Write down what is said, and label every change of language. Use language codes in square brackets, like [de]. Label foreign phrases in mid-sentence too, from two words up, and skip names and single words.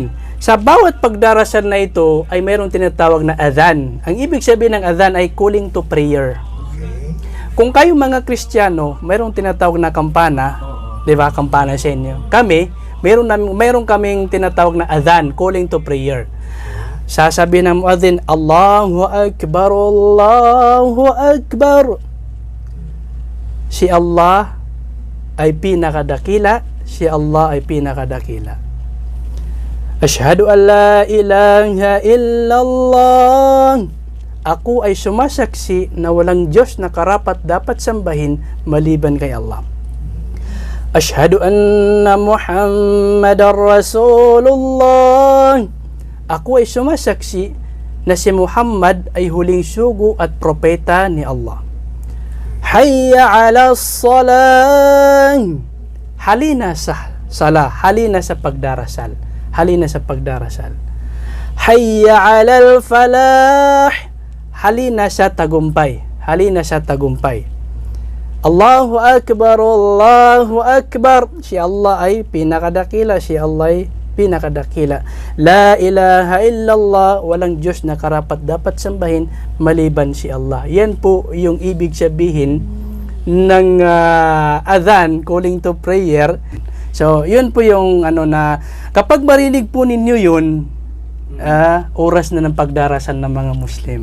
[tl] Sa bawat pagdarasal na ito ay mayroong tinatawag na adhan. Ang ibig sabihin ng adhan ay [en] calling to prayer. [tl] Kung kayo mga Kristiyano, mayroong tinatawag na kampana, di ba? Kampana sa inyo. Kami, mayroon kaming tinatawag na adhan, [en] calling to prayer. [tl] Sasabihin ng muadhin, [ar] الله أكبر، الله أكبر. [tl] Si Allah ay pinakadakila, si Allah ay pinakadakila. [ar] أشهد أن لا إله إلا الله. [tl] Ako ay sumasaksi na walang Diyos na karapat dapat sambahin maliban kay Allah. [ar] أشهد أن محمدا رسول الله. [tl] Ako ay sumasaksi na si Muhammad ay huling sugo at propeta ni Allah. [ar] حي على الصلاة. [tl] Halina sa sala, halina sa pagdarasal. Halina sa pagdarasal. [ar] حي على الفلاح. [tl] Halina sa tagumpay. Halina sa tagumpay. [ar] الله أكبر، الله أكبر. [tl] Si Allah ay pinakadakila, si Allah ay pinakadakila. [ar] لا إله إلا الله, [tl] walang Diyos na karapat dapat sambahin maliban si Allah. Yan po yung ibig sabihin ng adhan, [en] calling to prayer. [tl] So, yun po yung na kapag marinig po ninyo yun, oras na ng pagdarasal ng mga Muslim.